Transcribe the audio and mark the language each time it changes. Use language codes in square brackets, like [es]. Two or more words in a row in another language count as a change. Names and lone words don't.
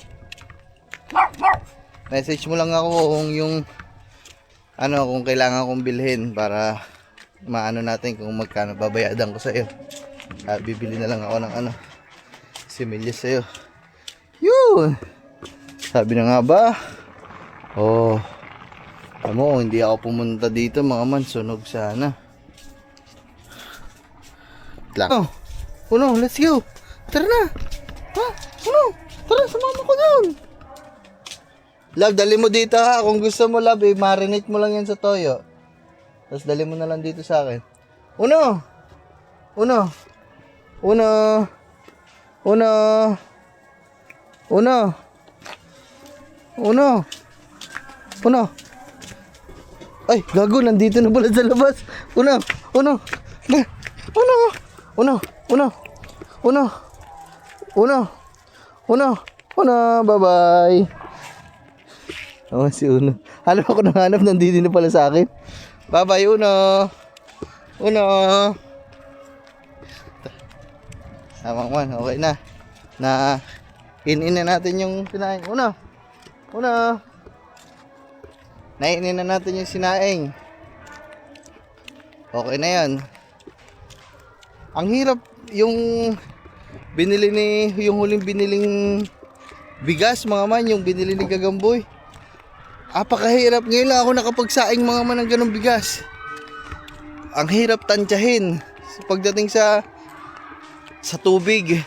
[tl] Message mo lang ako kung yung kung kailangan kong bilhin para maano natin kung magkano babayadan ko sa iyo. Bibili na lang ako ng similyas sa iyo. Yun. Sabi na nga ba? Oh. Amo, hindi ako pumunta dito mga man, sunog sana. Oh. Uno, [en] let's go. [tl] Tara na. Ha? Uno, tara sumama ko doon. Love, dali mo dito ha. Kung gusto mo, love, marinate mo lang yan sa toyo. Tapos dali mo na lang dito sa akin. Uno! Uno! Uno! Uno! Uno! Uno! Uno! Ay, gago, nandito na pala sa labas. Uno! Uno! Uno! Uno! Uno! Uno! Uno! Uno! Uno, bye-bye. Oh, si Uno. Alam ako nanghanap, nandito na pala sa akin. Bye-bye, Uno. Uno. Tamang man, okay na. Na in na natin yung sinaing. Uno. Uno. Nainin na natin yung sinaing. Okay na yan. Ang hirap yung yung huling biniling bigas mga man, yung binili ni Gagamboy. Apakahirap. Ngayon lang ako nakapagsaing mga man ng ganong bigas. Ang hirap tansyahin pagdating sa tubig.